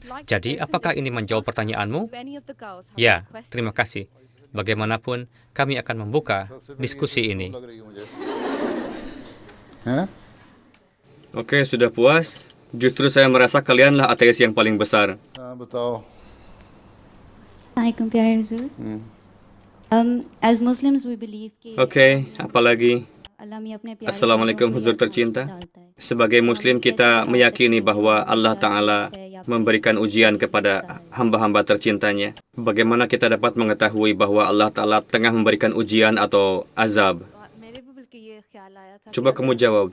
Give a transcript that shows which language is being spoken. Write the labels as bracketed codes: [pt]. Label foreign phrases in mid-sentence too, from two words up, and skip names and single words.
[id] Jadi, apakah ini menjawab pertanyaanmu? Ya, terima kasih. Bagaimanapun, kami akan membuka diskusi ini. Oke, sudah puas? Justru saya merasa kalianlah ateis yang paling besar. [ur] بتاؤ Assalamualaikum پیارے حضور [en] as Muslims we believe [ur] कि [id] Oke, apalagi? [ur] اللہ میں اپنے پیارے [id] Assalamualaikum Huzur tercinta. Sebagai Muslim kita meyakini bahwa Allah Ta'ala memberikan ujian kepada hamba-hamba tercintanya. Bagaimana kita dapat mengetahui bahwa Allah Ta'ala tengah memberikan ujian atau azab? Coba kamu jawab.